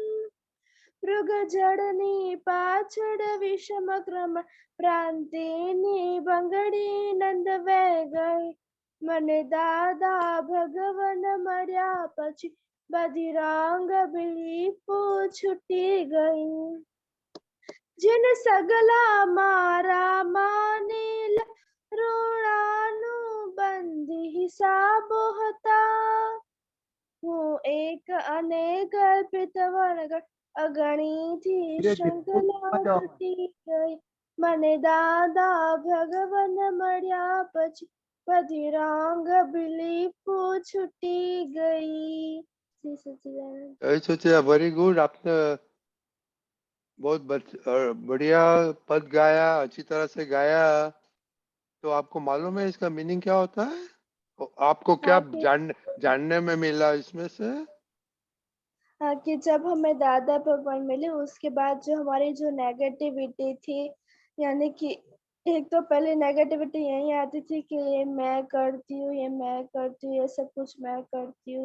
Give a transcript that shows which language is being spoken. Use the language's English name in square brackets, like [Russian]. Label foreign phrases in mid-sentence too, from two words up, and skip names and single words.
[Gujarati] મૃગ જળની પાછળ વિષમ ક્રમ પ્રાંતિની બંગડી નંદવે ગઈ। મને દાદા ભગવાન મળ્યા પછી બધી રંગ બિલીફો છૂટી ગઈ। જિન સગલા મારા માનેલા ઋણાનુ બંધી હિસાબો હતા। હું એક અને કલ્પિત વણગઢ અગણીથી શૃંખલા તૂટી ગઈ। મને દાદા ભગવાન મળ્યા પછી બધી રંગ બિલીફો છૂટી ગઈ। [Hindi] जय सच्चिदानंद। जय सच्चिदानंद, [English] very good. [Hindi] आपने बहुत बढ़िया पद गाया, अच्छी तरह से गाया। तो आपको मालूम है इसका मीनिंग क्या होता है? आपको क्या हाँ कि जानने में मिला इसमें से? हाँ कि जब हमें दादा भगवान मिले उसके बाद जो हमारी जो नेगेटिविटी थी, यानी कि एक तो पहले नेगेटिविटी यही आती थी कि ये मैं करती हूँ, ये मैं करती हूँ, ये सब कुछ मैं करती हूँ।